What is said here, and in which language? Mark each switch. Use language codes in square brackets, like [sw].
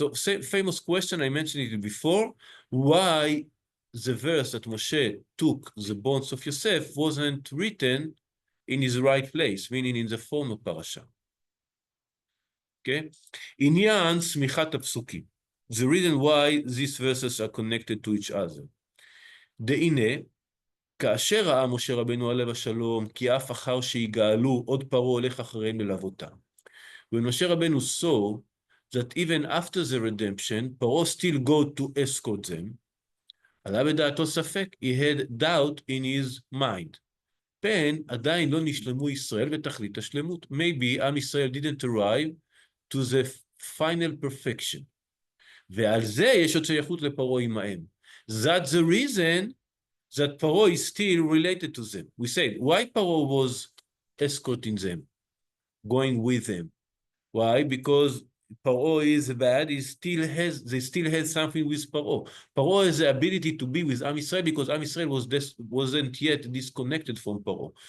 [en] So, famous question, I mentioned it before, why the verse that Moshe took the bones of Yosef wasn't written in his right place, meaning in the form of Parashah. Okay? [he] עניין סמיכת הפסוקים. [en] The reason why these verses are connected to each other. [he] דהנה, כאשר ראה משה רבנו עליו השלום, כי אף אחר שיגאלו, עוד פרעה הולך אחריהם ללוותם. [en] When Moshe Rabbeinu saw that even after the redemption, Paro still go to escort them, [he] עלה בדעתו ספק, [en] he had doubt in his mind. [he] פן עדיין לא נשלמו ישראל בתכלית השלמות. [en] Maybe עם ישראל didn't arrive to the final perfection. [he] ועל זה יש עוד שייכות לפרעה עמהם. [en] That's the reason that Paro is still related to them. We said, why Paro was escorting them, going with them? Why? Because Paro is bad. They still have something with Paro. Paro has the ability to be with Am Yisrael because Am Yisrael wasn't yet disconnected from Paro.